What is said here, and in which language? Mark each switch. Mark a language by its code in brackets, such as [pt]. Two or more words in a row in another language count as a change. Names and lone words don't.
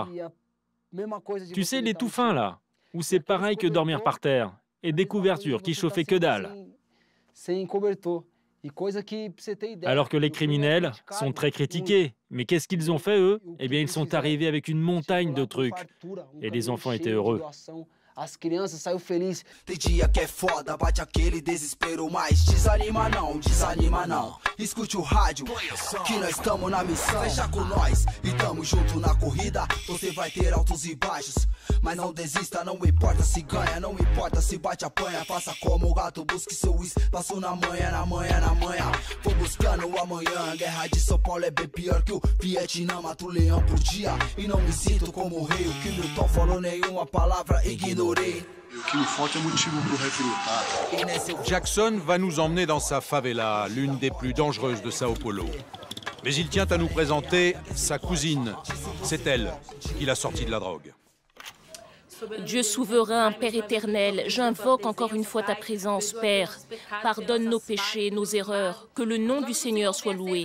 [fr] Tu sais, les tout fins, là, où c'est pareil que dormir par terre. Et des couvertures qui chauffaient que dalle. Alors que les criminels sont très critiqués. Mais qu'est-ce qu'ils ont fait, eux? Eh bien, ils sont arrivés avec une montagne de trucs. Et les enfants étaient heureux. [pt] As crianças saiu feliz. Tem dia que é foda, bate aquele desespero, mas desanima não, desanima não. Escute o rádio, que nós estamos na missão. Fecha com nós e tamo junto na corrida. Você vai ter altos e baixos, mas não desista, não importa se ganha, não importa se bate apanha. Faça como o gato, busque seu espaço na manhã, na manhã, na manhã. Vou buscando o amanhã, guerra de São Paulo é bem pior que o Vietnã. Mata o leão por dia e não me sinto como o rei. O que Milton falou, nenhuma palavra ignorei. [fr] Jackson va nous emmener dans sa favela, l'une des plus dangereuses de Sao Paulo. Mais il tient à nous présenter sa cousine. C'est elle qui l'a sorti de la drogue. Dieu souverain, Père éternel, j'invoque encore une fois ta présence, Père. Pardonne nos péchés, nos erreurs, que le nom du Seigneur soit loué.